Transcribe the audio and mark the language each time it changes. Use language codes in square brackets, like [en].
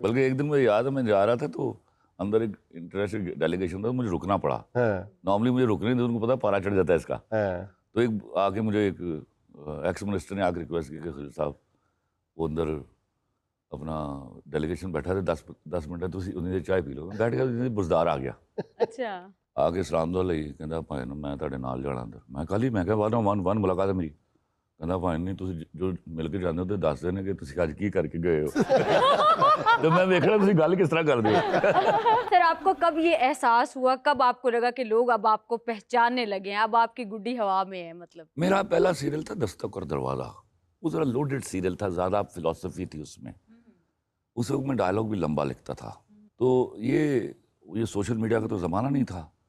[hi] बल्कि एक दिन मुझे याद है, मैं जा रहा था तो अंदर एक इंटरनेशनल डेलीगेशन था, मुझे रुकना पड़ा। हाँ, नॉर्मली मुझे रुकने नहीं, उनको पता पारा चढ़ जाता है इसका। हाँ, तो एक आके मुझे एक एक्स मिनिस्टर ने आके रिक्वेस्ट की कि खलील साहब वो अंदर अपना डेलीगेशन बैठा थे, 10 मिनट है, तुसी उन्हें चाय पी लो। मैं बैठ गया, बुजदार आ गया अच्छा आके सलाम दुआ [pa] ਲਈ ਕਹਿੰਦਾ ਭਾਈ ਨੂੰ ਮੈਂ ਤੁਹਾਡੇ ਨਾਲ ਜਾਣਾ ਅੰਦਰ। ਮੈਂ ਕੱਲ ਹੀ ਮੈਂ ਕਿਹਾ ਬਾਅਦ ਵਨ ਮੁਲਾਕਾਤ ਹੈ ਮੇਰੀ। ਕਹਿੰਦਾ ਭਾਈ ਨਹੀਂ ਤੁਸੀਂ ਜੋ ਮਿਲ ਕੇ ਜਾਂਦੇ ਹੋ ਤੇ ਦੱਸਦੇ ਨੇ ਕਿ ਤੁਸੀਂ ਅੱਜ ਕੀ ਕਰਕੇ ਗਏ ਹੋ। [hi] तो मैं देख रहा [pa] ਤੁਸੀਂ ਗੱਲ ਕਿਸ ਤਰ੍ਹਾਂ ਕਰਦੇ ਹੋ। [hi] सर आपको कब ये एहसास हुआ, कब आपको लगा कि लोग अब आपको पहचानने लगे हैं, अब आपकी गुड्डी हवा में है? मतलब मेरा पहला सीरियल था दस्तक और दरवाज़ा। वो ज़रा लोडेड सीरियल था, ज़्यादा फिलॉसफी थी उसमें। उस वक्त मैं डायलॉग भी लंबा लिखता था। तो ये सोशल मीडिया का तो ज़माना नहीं था।